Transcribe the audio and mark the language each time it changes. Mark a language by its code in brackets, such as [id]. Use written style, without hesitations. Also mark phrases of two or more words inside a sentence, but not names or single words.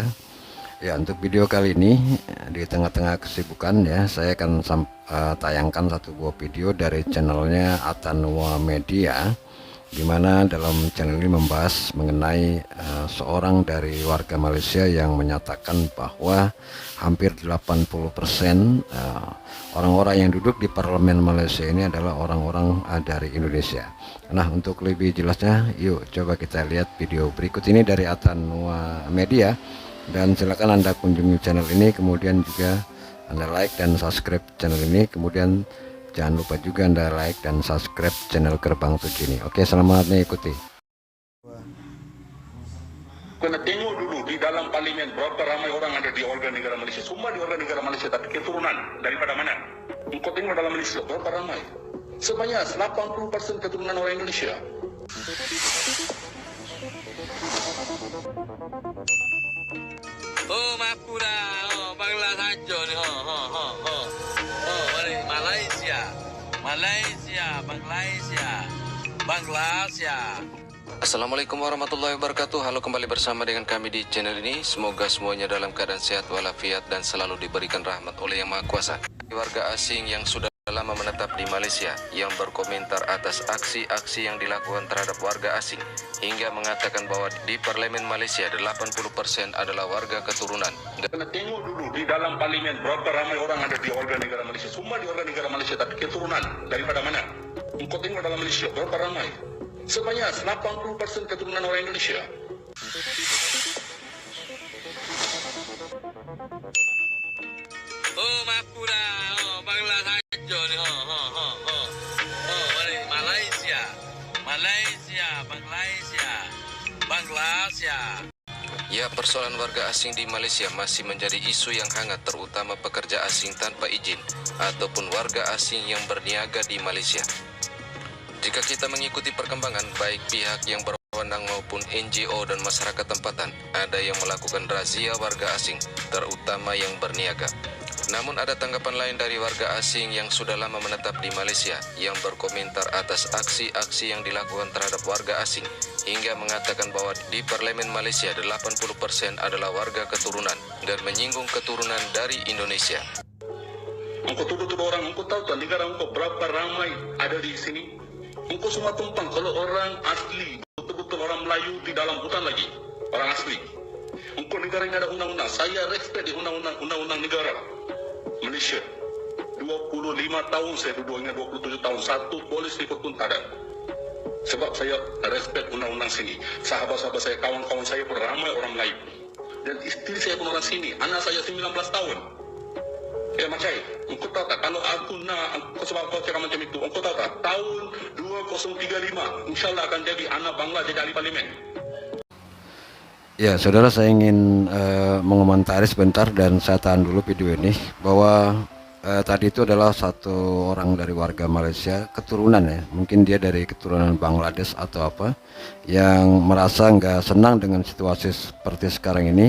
[id] Ya, untuk video kali ini di tengah-tengah kesibukan ya, saya akan tayangkan satu buah video dari channelnya Atanua Media, di mana dalam channel ini membahas mengenai seorang dari warga Malaysia yang menyatakan bahwa hampir 80% orang-orang yang duduk di parlemen Malaysia ini adalah orang-orang dari Indonesia. Nah, untuk lebih jelasnya, yuk coba kita lihat video berikut ini dari Atanua Media, dan silakan Anda kunjungi channel ini, kemudian juga Anda like dan [en] subscribe channel [id] ini, kemudian jangan lupa juga Anda like dan [en] subscribe channel [id] Gerbang 7 ini. Oke, selamat mengikuti. [ms] Kena tengok dulu di dalam parlimen berapa ramai orang ada di warga negara Malaysia. Semua di warga negara Malaysia, tapi keturunan daripada mana? Engkau tengok dalam Malaysia berapa ramai? Sebanyak 80% keturunan orang Indonesia. Oh, mampu dah. Oh, Bangla saja ni. Mari Malaysia. Malaysia. [ar] السلام عليكم ورحمة الله وبركاته. [id] Halo, kembali bersama dengan kami di channel ini. Semoga semuanya dalam keadaan sehat walafiat dan selalu diberikan rahmat oleh Yang Maha Kuasa. Warga asing yang sudah lama menetap di Malaysia yang berkomentar atas aksi-aksi yang dilakukan terhadap warga asing hingga mengatakan bahwa di parlemen Malaysia 80% adalah warga keturunan. [ms] Kena tengok dulu di dalam parlimen berapa ramai orang ada di warga negara Malaysia. Semua di warga negara Malaysia, tapi keturunan daripada mana? Engkau tengok dalam Malaysia berapa ramai? Sebanyak 80% keturunan orang Indonesia. Oh, mampu dah. Oh, Bangla saja ni. Mari Malaysia. [id] Ya, persoalan warga asing di Malaysia masih menjadi isu yang hangat, terutama pekerja asing tanpa izin ataupun warga asing yang berniaga di Malaysia. Jika kita mengikuti perkembangan, baik pihak yang berwenang maupun NGO dan masyarakat tempatan, ada yang melakukan razia warga asing, terutama yang berniaga. Namun ada tanggapan lain dari warga asing yang sudah lama menetap di Malaysia yang berkomentar atas aksi-aksi yang dilakukan terhadap warga asing hingga mengatakan bahwa di parlemen Malaysia 80% adalah warga keturunan dan menyinggung keturunan dari Indonesia. [ms] Engkau tuduh-tuduh orang, engkau tahu tak negara engkau berapa ramai ada di sini? Engkau semua tumpang kalau orang asli, betul-betul orang Melayu di dalam hutan lagi, orang asli. Engkau negara ini ada undang-undang, saya respect di undang-undang negara Malaysia. 25 tahun saya duduk, ingat 27 tahun, satu polis report pun tak ada. Sebab saya respect undang-undang sini. Sahabat-sahabat saya, kawan-kawan saya pun ramai orang Melayu. Dan isteri saya pun orang sini, anak saya 19 tahun. Ya Macai, engkau tahu tak, kalau aku nak, sebab kau cakap macam itu, engkau tahu tak, tahun 2035, insyaAllah akan jadi anak Bangla jadi ahli parlimen. [id] Ya, saudara, saya ingin mengomentari sebentar dan saya tahan dulu video ini, bahwa tadi itu adalah satu orang dari warga Malaysia keturunan ya, mungkin dia dari keturunan Bangladesh atau apa, yang merasa nggak senang dengan situasi seperti sekarang ini.